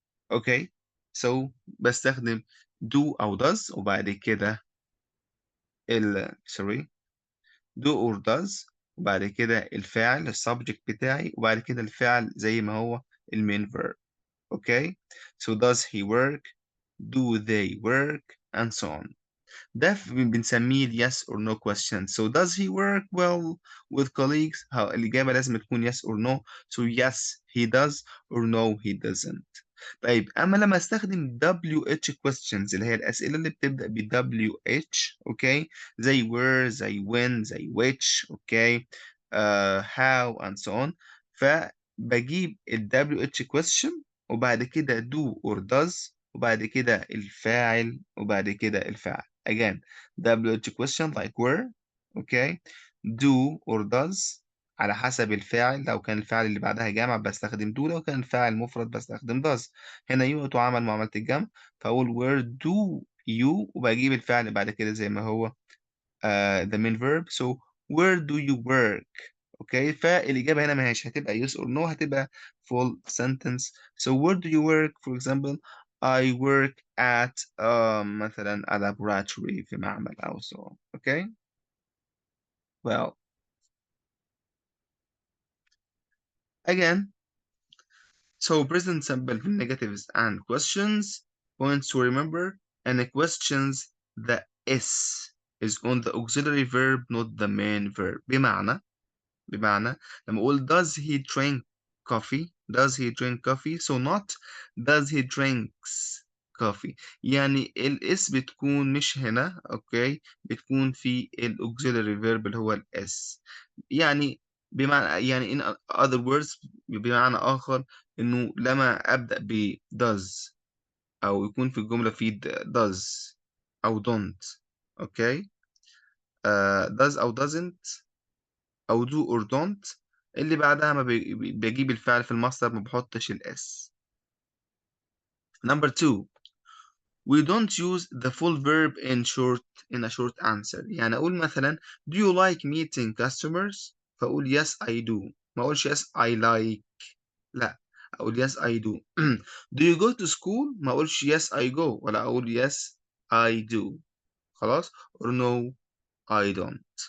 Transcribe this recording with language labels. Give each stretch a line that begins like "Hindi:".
English: Okay.
Arabic: So بستخدم do أو does وبعد كده sorry do or does وبعد كده الفاعل السبجكت بتاعي وبعد كده الفعل زي ما هو المين verb.
English: Okay. So does he work? Do they work? And so on. ده بنسميه yes or no question. So does he work well with colleagues؟ الإجابة لازم تكون yes or no. So yes he does or no he doesn't.
Arabic: طيب أما لما استخدم WH questions اللي هي الأسئلة اللي بتبدأ ب WH أوكي زي where زي when زي which أوكي how and so on، فبجيب ال WH question وبعد كده do or does وبعد كده الفاعل وبعد كده الفعل. Again WH question like where okay do or does على حسب الفاعل، لو كان الفاعل اللي بعدها جمع بستخدم do، لو كان الفاعل مفرد بستخدم does. هنا you تعامل معاملة الجمع فأقول where do you وبجيب الفعل اللي بعد كده زي ما هو the main verb.
English: So where do you work okay فالإجابة هنا ما هيش هتبقى yes or no، هتبقى full sentence. So where do you work for example I work at مثلا a laboratory في معمل أو so on. Okay well again so present simple negatives and questions points to remember and the questions the S is on the auxiliary verb not the main verb.
Arabic: بمعنى لما أقول does he drink coffee so not does he drinks coffee، يعني الاس بتكون مش هنا اوكي بتكون في الاوكسيلري فيرب اللي هو الاس، يعني بمعنى يعني in other words بمعنى آخر إنه لما أبدأ ب does أو يكون في الجملة في does أو don't اوكي does أو doesn't أو do or don't اللي بعدها ما بجيب الفعل في المصدر ما بحطش الاس.
English: Number 2 we don't use the full verb in a short answer.
Arabic: يعني أقول مثلا do you like meeting customers فأقول yes I do، ما أقولش yes I like، لا أقول yes I do.
English: do you go to school ما أقولش yes I go ولا أقول yes I do خلاص or no I don't.